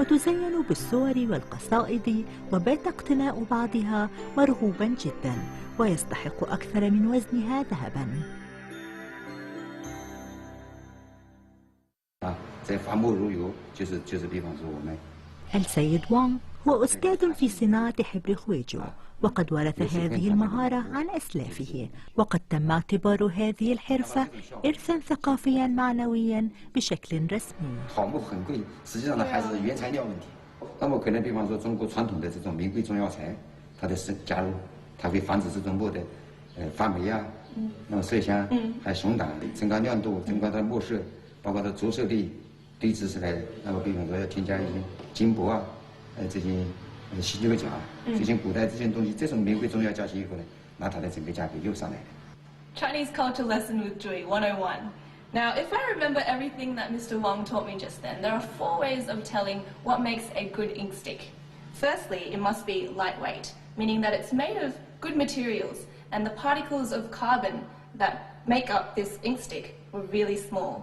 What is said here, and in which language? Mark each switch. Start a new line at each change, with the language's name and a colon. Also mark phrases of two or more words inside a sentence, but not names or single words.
Arabic: يتزين بالصور والقصائد، وبات اقتناء بعضها مرغوبا جدا ويستحق أكثر من وزنها ذهبا.
Chinese: 在发墨如油，就是比方说我们
Arabic: السيد وونغ هو أستاذ في صناعة حبر هويتشو، وقد ورث هذه المهارة عن أسلافه، وقد تم اعتبار هذه الحرفة إرثا ثقافيا معنويا بشكل رسمي.
Chinese: 好木很贵，实际上呢还是原材料问题。那么可能比方说中国传统的这种名贵中药材，它的加入，它会防止这种墨的发霉啊，那么麝香，还有熊胆，增高亮度，增高它墨色，包括它着色的对知识来，那么比方说要添加一些金箔啊，这些犀牛角啊，这些古代这些东西，这种名贵中药加起以后呢，那它的整个价格又上来了。
English: Chinese Culture Lesson with Joy 101. Now, if I remember everything that Mr. Wong taught me just then, there are 4 ways of telling what makes a good ink stick. Firstly, it must be lightweight, meaning that it's made of good materials, and the particles of carbon that make up this ink stick were really small.